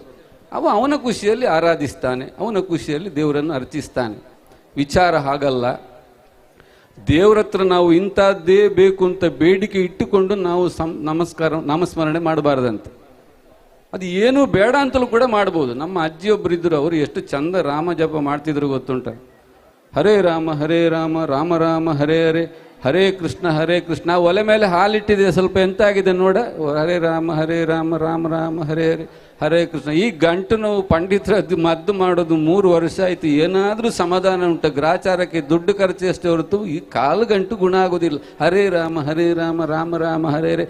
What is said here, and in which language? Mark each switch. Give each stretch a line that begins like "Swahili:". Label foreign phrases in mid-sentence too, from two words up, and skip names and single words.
Kannada: ಅವನ ಖುಷಿಯಲ್ಲಿ ಆರಾಧಿಸ್ತಾನೆ, ಅವನ ಖುಷಿಯಲ್ಲಿ ದೇವರನ್ನು ಅರ್ಚಿಸ್ತಾನೆ. ವಿಚಾರ ಹಾಗಲ್ಲ. ದೇವರ ಹತ್ರ ನಾವು ಇಂಥದ್ದೇ ಬೇಕು ಅಂತ ಬೇಡಿಕೆ ಇಟ್ಟುಕೊಂಡು ನಾವು ನಾಮಸ್ಮರಣೆ ಮಾಡಬಾರ್ದಂತೆ. ಅದು ಏನೂ ಬೇಡ ಅಂತಲೂ ಕೂಡ ಮಾಡ್ಬೋದು. ನಮ್ಮ ಅಜ್ಜಿಯೊಬ್ಬರು ಇದ್ದರು, ಅವರು ಎಷ್ಟು ಚಂದ ರಾಮ ಜಪ ಮಾಡ್ತಿದ್ರು ಗೊತ್ತುಂಟ.
Sanskrit: ಹರೇ ರಾಮ ಹರೇ ರಾಮ ರಾಮ ರಾಮ ಹರೇ ಹರೇ ಹರೇ ಕೃಷ್ಣ.
Kannada: ಒಲೆ ಮೇಲೆ ಹಾಲಿಟ್ಟಿದೆ, ಸ್ವಲ್ಪ ಎಂತ ಆಗಿದೆ ನೋಡ.
Sanskrit: ಹರೇ ರಾಮ ರಾಮ ರಾಮ ಹರೇ ಹರೇ ಹರೇ ಕೃಷ್ಣ.
Kannada: ಈ ಗಂಟು ನೋವು ಪಂಡಿತರದ್ದು ಮದ್ದು ಮಾಡೋದು 3 ವರ್ಷ ಆಯಿತು. ಏನಾದರೂ ಸಮಾಧಾನ ಉಂಟು? ಗ್ರಾಚಾರಕ್ಕೆ ದುಡ್ಡು ಖರ್ಚು ಅಷ್ಟೇ ಹೊರತು ಈ ಕಾಲು ಗಂಟು ಗುಣ ಆಗೋದಿಲ್ಲ.
Sanskrit: ಹರೇ ರಾಮ ರಾಮ ರಾಮ ಹರೇ ಹರೇ.